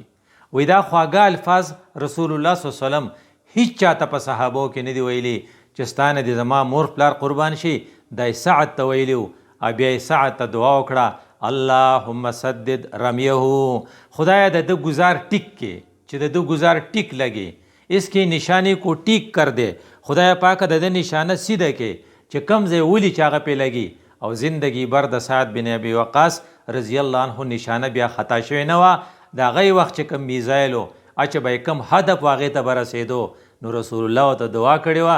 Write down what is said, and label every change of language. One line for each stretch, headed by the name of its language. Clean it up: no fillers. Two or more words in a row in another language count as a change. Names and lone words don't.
Pashto: وی دا خواږه الفاظ رسول الله
Arabic: صلی الله علیه وسلم
Pashto: هیڅ چاته په صحابو کې نه دی ویلي چې ستانه د زما مور پلار قربان شي. دا سعد ته ویلي و. بیا سعد ته دعا وکړه
Arabic: اللهم سدد رمیه،
Pashto: خدایا د ده گزار ټیک کې، چې د ده گزار ټیک لګي،
Urdu: اس کی نشانی کو ټیک کر دے،
Pashto: خدای پاک د ده نشانه سیده کې چې کم ځای ولي چې هغه پې لګي. او زندگی بر د سعد بن ابي وقاص
Arabic: رضی الله عنه
Pashto: نشانه بیا خطا شوې نه وه. د هغې وخت چې کم میزایل و چې به یې کم هدف و هغې ته به رسېدو نو رسول الله ورته دعا کړې وه.